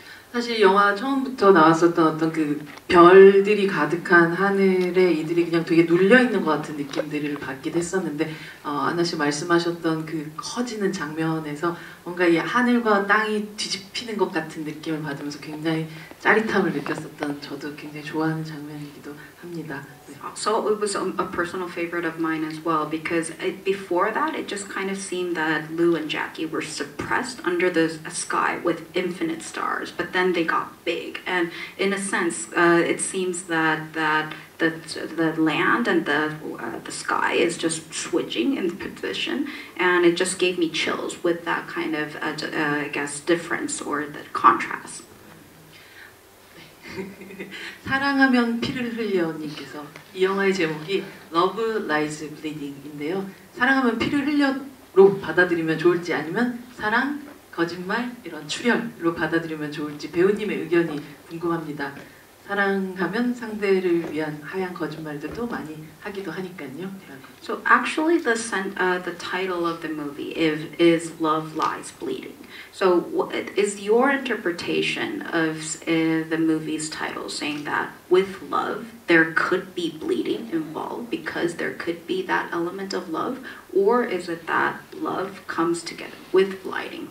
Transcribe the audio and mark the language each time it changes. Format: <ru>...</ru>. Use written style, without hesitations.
<ko>사실 영화 처음부터 나왔었던 어떤 그 별들이 가득한 하늘에 이들이 그냥 되게 눌려있는 것 같은 느낌들을 받기도 했었는데, 안나 씨 말씀하셨던 그 커지는 장면에서 뭔가 이 하늘과 땅이 뒤집히는 것 같은 느낌을 받으면서 굉장히 짜릿함을 느꼈었던, 저도 굉장히 좋아하는 장면이기도 합니다.</ko> <en>So it was a personal favorite of mine as well, because before that it just kind of seemed that Lou and Jackie were suppressed under the sky with infinite stars, but then they got big, and in a sense it seems that the land and the sky is just switching in position, and it just gave me chills with that kind of I guess difference or the contrast.</en> <ko>사랑하면 피를 흘려님께서 이 영화의 제목이 Love Lies Bleeding인데요. 사랑하면 피를 흘려로 받아들이면 좋을지, 아니면 사랑, 거짓말, 이런 출혈로 받아들이면 좋을지 배우님의 의견이 궁금합니다. 사랑하면 상대를 위한 하얀 거짓말들도 많이 하기도 하니까요.</ko> <en>So actually the title of the movie is Love Lies Bleeding. So what is your interpretation of the movie's title saying that with love there could be bleeding involved because there could be that element of love, or is it that love comes together with lying?</en>